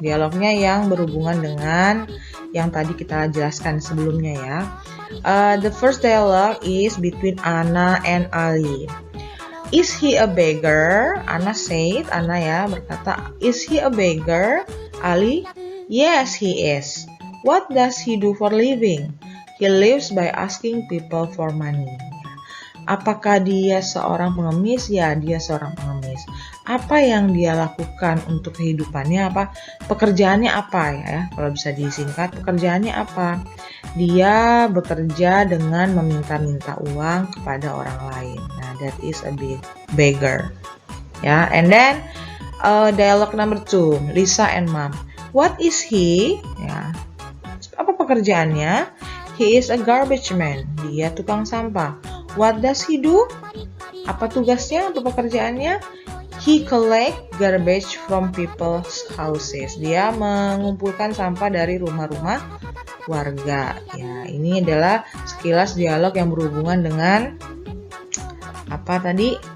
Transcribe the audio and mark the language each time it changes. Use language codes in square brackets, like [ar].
[id] Dialognya yang berhubungan dengan yang tadi kita jelaskan sebelumnya, ya. [en] The first dialogue is between Anna and Ali. Is he a beggar? [id] Anna berkata, [en] is he a beggar? Ali, yes he is. What does he do for living? He lives by asking people for money. [id] Apakah dia seorang pengemis? Ya, dia seorang pengemis. Apa yang dia lakukan untuk kehidupannya? Pekerjaannya apa, ya? Kalau bisa disingkat, pekerjaannya apa? Dia bekerja dengan meminta-minta uang kepada orang lain. [en] Nah, that is a beggar. Ya, and then dialogue number 2, Lisa and Mom. What is he? Ya. [id] Apa pekerjaannya? [en] He is a garbage man. [id] Dia tukang sampah. [en] What does he do? [id] Apa tugasnya? Apa pekerjaannya? [en] He collect garbage from people's houses. [id] Dia mengumpulkan sampah dari rumah-rumah warga. Ya, ini adalah sekilas dialog yang berhubungan dengan apa tadi?